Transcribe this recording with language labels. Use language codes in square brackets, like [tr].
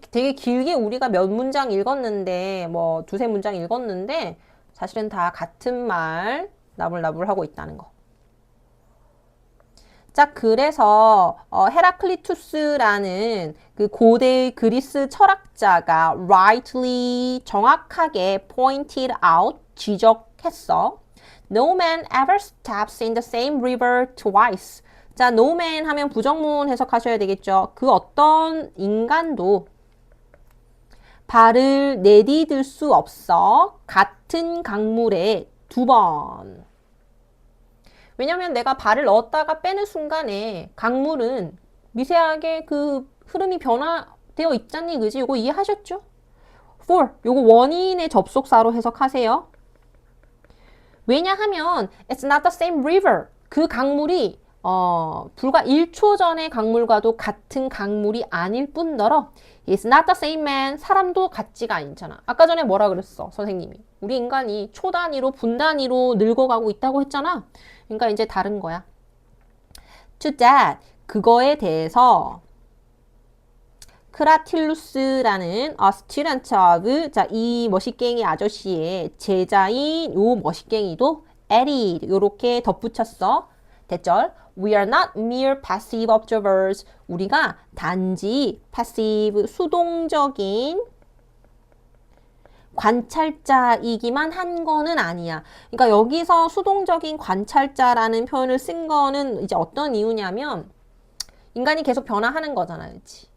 [ko] 되게 길게 우리가 몇 문장 읽었는데, 뭐 두세 문장 읽었는데 사실은 다 같은 말 나불나불 하고 있다는 거. 자, 그래서 헤라클리투스라는 그 고대 그리스 철학자가 [en] rightly [ko] 정확하게 [en] pointed out [ko] 지적했어. [en] No man ever steps in the same river twice. [ko] 자, [en] no man [ko] 하면 부정문 해석하셔야 되겠죠. 그 어떤 인간도 발을 내디딜 수 없어. 같은 강물에 두 번. 왜냐면 내가 발을 넣었다가 빼는 순간에 강물은 미세하게 그 흐름이 변화되어 있잖니, 그지? 요거 이해하셨죠? for, 요거 원인의 접속사로 해석하세요. 왜냐하면 [en] it's not the same river. [ko] 그 강물이 불과 1초 전의 강물과도 같은 강물이 아닐 뿐더러 [en] it's not the same man. [ko] 사람도 같지가 않잖아. 아까 전에 뭐라 그랬어, 선생님이? 우리 인간이 초 단위로, 분 단위로 늙어가고 있다고 했잖아. 그러니까 이제 다른 거야. [en] To that, [ko] 그거에 대해서 크라틸루스라는 [en] student of, [ko] 자, 이 머시갱이 아저씨의 제자인 요 머시갱이도 [en] added, [ko] 요렇게 덧붙였어. 대절. [en] We are not mere passive observers. [ko] 우리가 단지 passive, 수동적인 관찰자이기만 한 거는 아니야. 그러니까 여기서 수동적인 관찰자라는 표현을 쓴 거는 이제 어떤 이유냐면 인간이 계속 변화하는 거잖아, 그렇지?